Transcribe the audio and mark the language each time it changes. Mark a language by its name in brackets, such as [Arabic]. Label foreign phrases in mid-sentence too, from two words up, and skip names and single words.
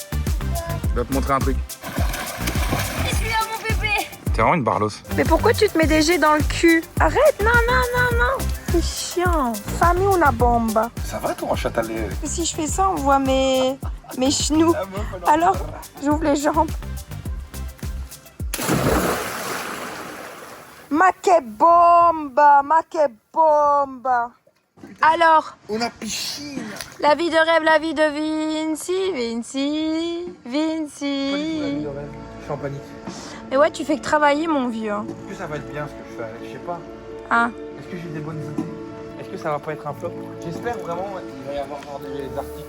[French] Je vais te montrer un truc. T'es vraiment une barlos. Mais pourquoi tu te mets des jets dans le cul? Arrête, non, non, non, non. C'est chiant. Famille ou la bombe? Ça va toi, châtalet? Si je fais ça, on voit mes genoux. Alors, j'ouvre les jambes. [Italian] Ma che bomba, ma che bomba. [French] Alors, Una piscine. la vie de rêve, la vie de Vinci. Je suis en panique. Mais ouais, tu fais que travailler, mon vieux. Est-ce que ça va être bien ce que je fais? Je sais pas. Hein? Est-ce que j'ai des bonnes idées? Est-ce que ça va pas être un flop? J'espère vraiment qu'il va y avoir des articles.